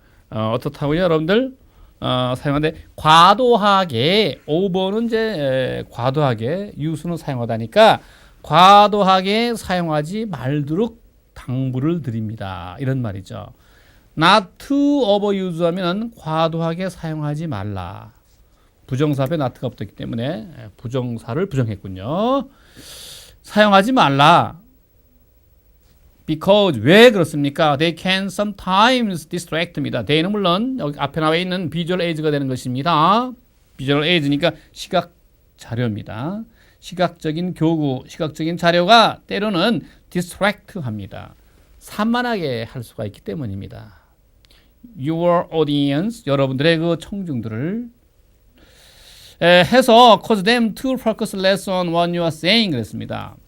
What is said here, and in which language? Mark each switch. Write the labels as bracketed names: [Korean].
[Korean] 어떻다고요, 여러분들? 사용하는데 과도하게 over는 이제 과도하게 use는 사용하다니까 과도하게 사용하지 말도록 당부를 드립니다. 이런 말이죠. [English] Not to overuse [Korean] 하면 과도하게 사용하지 말라. 부정사 앞에 not가 붙었기 때문에 부정사를 부정했군요. 사용하지 말라. Because 왜 그렇습니까? [English] They can sometimes distract입니다. [Korean] they는 물론 여기 앞에 나와 있는 visual aids가 되는 것입니다. visual aids니까 시각 자료입니다. 시각적인 교구, 시각적인 자료가 때로는 distract합니다. 산만하게 할 수가 있기 때문입니다. [English] Your audience, [Korean] 여러분들의 그 청중들을 해서 [English] cause them to focus less on what you are saying [Korean] 그랬습니다.